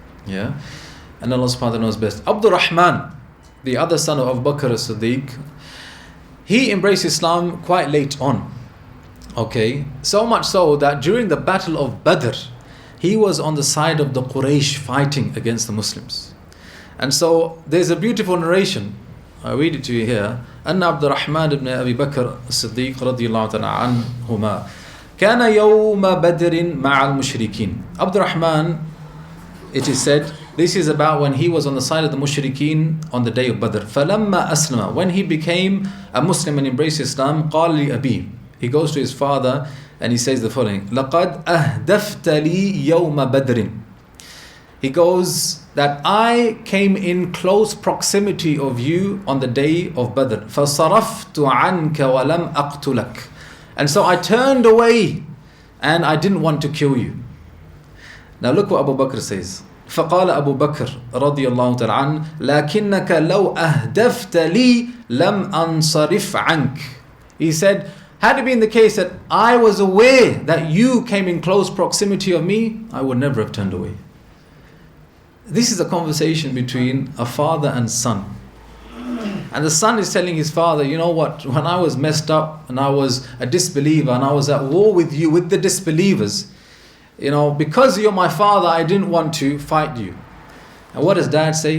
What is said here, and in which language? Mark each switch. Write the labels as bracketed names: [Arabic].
[English] Yeah, and Allah subhanahu wa ta'ala knows best. Abdul Rahman, the other son of Abu Bakr al-Siddeeq, he embraced Islam quite late on. Okay, so much so that during the battle of Badr, he was on the side of the Quraysh fighting against the Muslims. And so there's a beautiful narration, I read it to you here. [Arabic] أن عبد الرحمن بن أبي بكر الصديق رضي الله تعالى عنهما كان يوم بدر مع المشركين. [English] Abd al-Rahman, it is said, this is about when he was on the side of the mushrikeen on the day of Badr. [Arabic] فلما أسلم, [English] when he became a Muslim and embraced Islam, [Arabic] قال لأبيه, [English] he goes to his father and he says the following: [Arabic] لقد أهدفت لي يوم بدر. [English] He goes that I came in close proximity of you on the day of Badr. [Arabic] فَصَرَفْتُ عَنْكَ وَلَمْ أَقْتُلَكَ. [English] And so I turned away and I didn't want to kill you. Now look what Abu Bakr says. [Arabic] فقال أبو بكر رضي الله تعالى عنه لكنك لو أهدفت لي لم أنصرف عنك. [English] He said, had it been the case that I was aware that you came in close proximity of me, I would never have turned away. This is a conversation between a father and son. And the son is telling his father, you know what, when I was messed up and I was a disbeliever and I was at war with you, with the disbelievers, you know, because you're my father, I didn't want to fight you. And what does dad say?